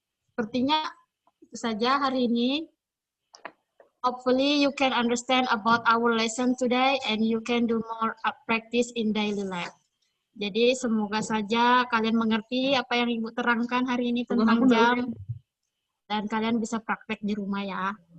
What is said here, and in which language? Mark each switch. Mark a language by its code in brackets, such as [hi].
[id] Sepertinya itu saja hari ini. [en] Hopefully you can understand about our lesson today and you can do more practice in daily life. [id] Jadi semoga saja kalian mengerti apa yang Ibu terangkan hari ini tentang jam dan kalian bisa praktek di rumah ya.